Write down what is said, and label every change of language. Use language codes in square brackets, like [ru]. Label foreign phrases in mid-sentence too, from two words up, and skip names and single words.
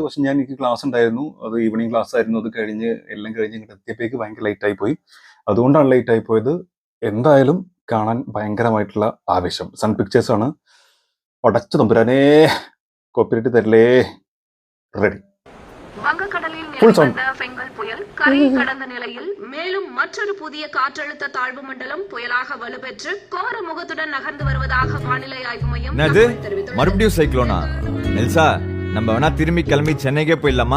[ml] പക്ഷെ എനിക്ക് ക്ലാസ് ഉണ്ടായിരുന്നു, അത് [en] evening class [ml] ആയിരുന്നു. അത് കഴിഞ്ഞ് എല്ലാം കഴിഞ്ഞ് ഇങ്ങോട്ട് എത്തിയപ്പോഴേക്ക് ഭയങ്കര ലേറ്റ് ആയി പോയി. അതുകൊണ്ടാണ് ലേറ്റ് ആയി പോയത്. എന്തായാലും കാണാൻ ഭയങ്കരമായിട്ടുള്ള ആവേശം. സൺ പിക്ചേഴ്സ് ആണ്. ഉടച്ചു തമ്പുരാനേ, കോപ്പിറൈറ്റ് തരില്ലേ. റെഡി. [ta] வங்கக்கடலில் நிலவந்த பெங்கல் புயல் கரையை கடந்த நிலையில் மேலும் மற்றொரு புதிய காற்றழுத்த தாழ்வு மண்டலம் புயலாக வலுப்பெற்று கோர முகத்துடன் நகர்ந்து வருவதாக வானிலை ஆய்வு மையம் தெரிவித்துள்ளது. மறுபடியும் சைக்ளோனா? நெல்சா, நம்ம வேணா திரும்பி கிளம்பி சென்னைக்கே போயிடலாமா?